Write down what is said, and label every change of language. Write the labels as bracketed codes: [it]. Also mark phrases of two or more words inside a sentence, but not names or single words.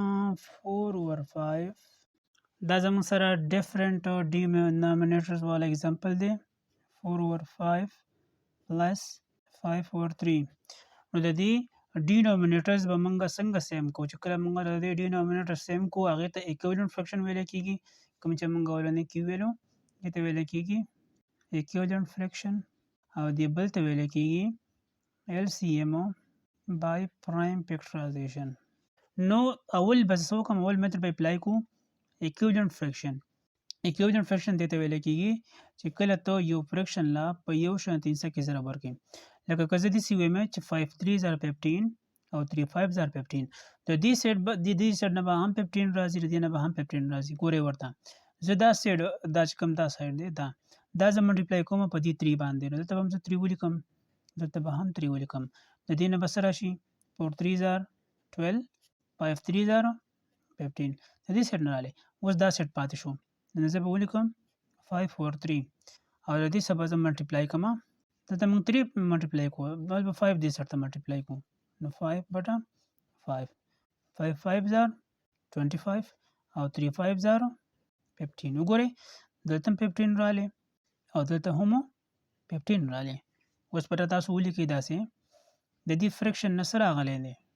[ps] 4/5 دا زموږ سره [en] different denominators [ps] والا اگزامپل دی 4/5 پلس 5/3 نو د دې ډینومینیټرز به موږ څنګه سیم کو چې کله موږ د دې ډینومینیټر سیم کو هغې ته [en] equivalent fraction [ps] ویل کېږي کوم چې موږ ولنې کې ویلو دې ته ویل کېږي [en] equivalent fraction [ps] او دې بل ته ویل کېږي [en] LCM by prime factorization. [ps] نو اول بس څه وکړم اول میتھډ به اپلای کو [en] equivalent fraction equivalent fraction [ps] دې ته ویل کېږي چې کله ته یو فرکشن لا په یو شانتي حصه کې ضرب ورکړې لکه که زه داسې ووایم چې 5 [en] 3s are 15 [ps] او 3 [en] 5s are 15 [ps] د دې سیټ نه به هم 15 راځي د دې نه به هم 15 راځي ګورئ ورته زه دا سیټ دا چې کوم دا سایډ دی دا زه ملټیپلای کوم په دې 3 باندې نو دلته به هم زه 3 ولیکم دلته به هم 3 ولیکم د دې نه به څه راشي 4 [en] 3s are 12 5 3s are 15 [ps] د دې سیټ نه راغلی اوس دا سیټ پاتې شو نو زه به ولیکم 5/3 او د دې څخه به زه ملټیپلای کوم دلته موږ 3 ملټیپلای کوو بل به 5 دې سره ته ملټیپلای کوو نو 5/5 5 [en] 5s are 25 [ps] او 3 [en] 5s are 15 [ps] وګورئ دلته 15 راغلی او دلته هم 15 راغلی اوس به تاسو ولیکئ داسې د دې فرکشن نه څه راغلی دی